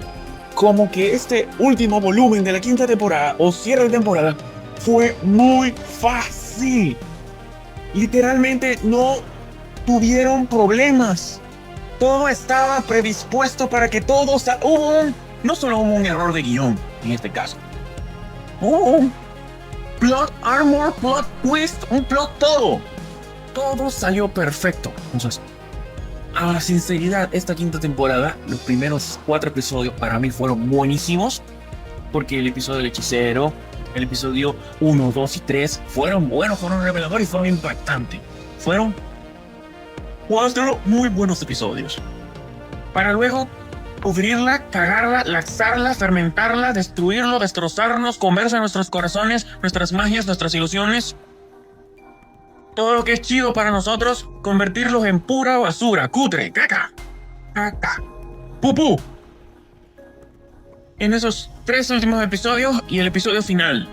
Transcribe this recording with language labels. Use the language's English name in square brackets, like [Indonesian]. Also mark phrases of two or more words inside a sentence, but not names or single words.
[Spanish] Como que este último volumen de la 5ª temporada o cierre de temporada fue muy fácil. Literalmente no tuvieron problemas. Todo estaba predispuesto para que todo no solo hubo un error de guión en este caso. Hubo un [English] plot armor, plot twist, [Spanish] un plot todo. Todo salió perfecto. Entonces, a la sinceridad, esta 5ª temporada, los primeros 4 episodios para mí fueron buenísimos. Porque el episodio del hechicero, el episodio 1, 2 y 3 fueron buenos, fueron reveladores y fueron impactantes. Fueron 4 muy buenos episodios. Para luego pudrirla, cagarla, laxarla, fermentarla, destruirlo, destrozarnos, comerse nuestros corazones, nuestras magias, nuestras ilusiones. Todo lo que es chido para nosotros, convertirlos en pura basura, cutre, caca, caca, pupú. En esos 3 últimos episodios y el episodio final.